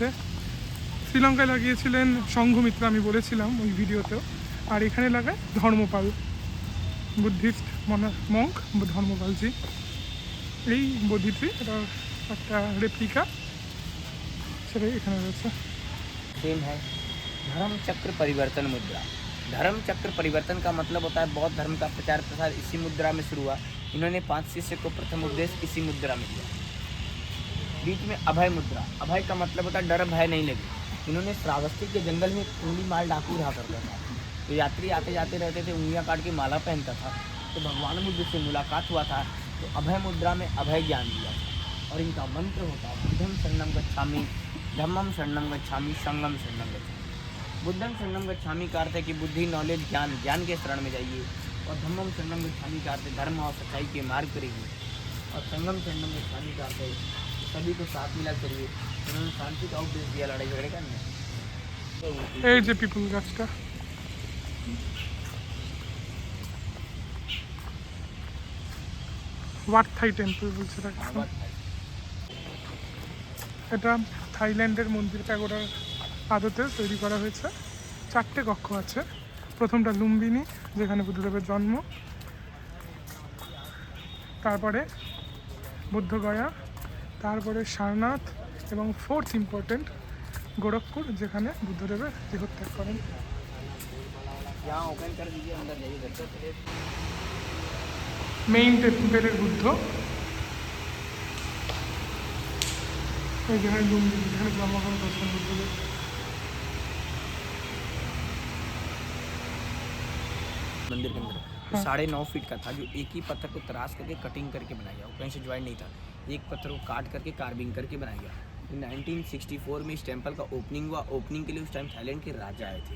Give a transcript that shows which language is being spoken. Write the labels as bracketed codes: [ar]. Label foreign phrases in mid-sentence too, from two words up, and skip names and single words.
[bn] শ্রীলঙ্কায় লাগিয়েছিলেন সংঘমিত্র, আমি বলেছিলাম ওই ভিডিওতেও। আর এখানে লাগায় ধর্মপাল, [en] Buddhist monk [bn] ধর্মপালজি। এই [en] Bodhi tree, [bn] এটা একটা রেপ্লিকা, সেটাই এখানে রয়েছে। [hi] सेम है। धर्म चक्र परिवर्तन मुद्रा। धर्म चक्र परिवर्तन का मतलब होता है बौद्ध धर्म का प्रचार प्रसार इसी मुद्रा में शुरू हुआ। इन्होंने 5 शिष्य को प्रथम उपदेश इसी मुद्रा में दिया। बीच में अभय मुद्रा। अभय का मतलब होता है डर भय नहीं लगे। इन्होंने श्रावस्ती के जंगल में उंगली माल डाकू रहा करता था, तो यात्री आते जाते रहते थे, उंगलियां काट के माला पहनता था। तो भगवान बुद्ध से मुलाकात हुआ था, तो अभय मुद्रा में अभय ज्ञान दिया था। और इनका मंत्र होता है [pi] बुद्धं शरणं गच्छामि, धम्मं शरणं गच्छामि, संघं शरणं गच्छामि। बुद्धं शरणं गच्छामि [hi] का अर्थ है कि बुद्धि, नॉलेज, ज्ञान के शरण में जाइए। और [pi] धम्मं शरणं गच्छामि [hi] का अर्थ है धर्म और सच्चाई के मार्ग करेंगे। और [pi] संघं शरणं गच्छामि [hi] का अर्थ है सभी को साथ मिला करिए। उन्होंने शांति का उपदेश दिया, लड़ाई झगड़े का नहीं। [bn] এই যে পিপুল গাছটা, ওয়াট থাই টেম্পল বলছে এটাকে। এটা থাইল্যান্ডের মন্দির প্যাগোডার আদতে তৈরি করা হয়েছে। 4টে কক্ষ আছে। প্রথমটা লুম্বিনী, যেখানে বুদ্ধদেবের জন্ম, তারপরে বুদ্ধগয়া, তারপরে সারনাথ, এবং 4th ইম্পর্টেন্ট গোরখপুর, যেখানে বুদ্ধদেবের দেহত্যাগ করেন। [hi] यहाँ ओपन कर दीजिए, अंदर जाइए, घर पे [bn] মেইন টেম্পলের বুদ্ধ, এই যেখানে লুম্বিনী, যেখানে জন্মগ্রহণ করেছেন বুদ্ধদেব। [hi] मंदिर के अंदर हाँ। 9.5 फीट का था, जो एक ही पत्थर को तराश करके कटिंग करके बनाया गया। वो कहीं से ज्वाइन नहीं था, एक पत्थर को काट करके कार्विंग करके बनाया गया। 1964 में इस टेम्पल का ओपनिंग हुआ। ओपनिंग के लिए उस टाइम थाईलैंड के राजा आए थे।